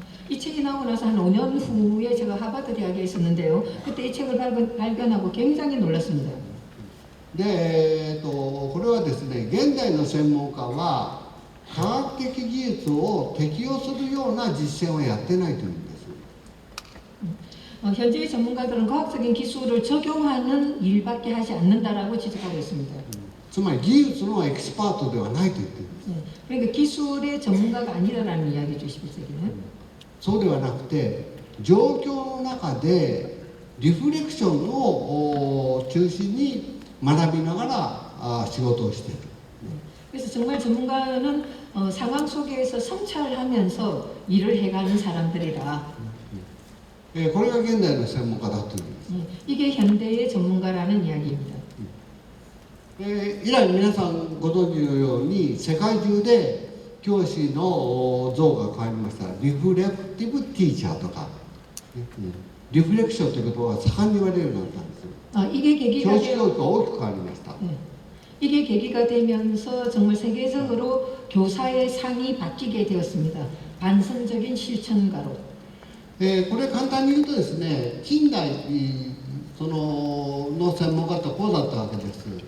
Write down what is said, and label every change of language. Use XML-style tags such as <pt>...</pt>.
<ko>이 책이 나오고 나서 한 5년 후에 제가 하버드 대학에 있었는데요. 그때 이 책을 발견하고 굉장히 놀랐습니다.</ko> <ja>で、これはですね、現代の専門家は科学的技術を適用するような実践をやってないというんです。</ja> <ko>현재의 전문가들은 과학적인 기술을 적용하는 일밖에 하지 않는다라고 지적하고 있습니다.</ko> <ja>つまり技術のエキスパートではないと言ってるんです。</ja> <ko>그러니까 기술의 전문가가 아니라는 이야기죠, 11세기는.</ko> <ja>そうではなくて、状況の中でリフレクションを中心に学びながら仕事をしている。</ja> <ko>그래서 정말 전문가는 상황 속에서 성찰하면서 일을 해가는 사람들이다.</ko> <ja>これが現代の専門家だというんです。</ja> <ko>이게 현대의 전문가라는 이야기입니다.</ko> <ja>以来皆さんご存知のように世界中で教師の像が変わりました。リフレクティブティーチャーとか、リフレクションという言葉が盛んに言われるようになったんですよ。</ja> <ko>이게 계기가</ko> <ja>教師教育が大きく変わりました。</ja> <ko>이게 계기가 되면서 정말 세계적으로 교사의 상이 바뀌게 되었습니다. 반성적인 실천가로.</ko> <ja>これ簡単に言うとですね、近代の専門家ってこうだったわけです。</ja>